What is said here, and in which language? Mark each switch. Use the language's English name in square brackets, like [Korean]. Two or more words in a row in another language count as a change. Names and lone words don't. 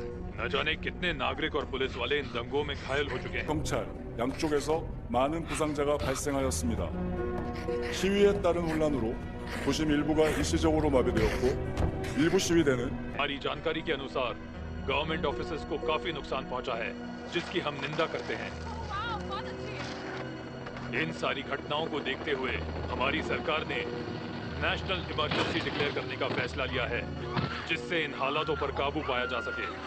[Hindi] न जाने कितने नागरिक और पुलिस वाले इन दंगों में घायल हो चुके हैं। [Korean] 경찰 양쪽에서 많은 부상자가 발생하였습니다. 시위에 따른 혼란으로 도심 일부가 일시적으로 마비되었고 일부 시위대는 [Hindi] हमारी जानकारी के अनुसार [English] government offices [Hindi] को काफी नुकसान पहुंचा है, जिसकी हम निंदा करते हैं। इन सारी घटनाओं को देखते हुए हमारी सरकार ने [English] national emergency declare [Hindi] करने का फैसला लिया है, जिससे इन हालातों पर काबू पाया जा सके।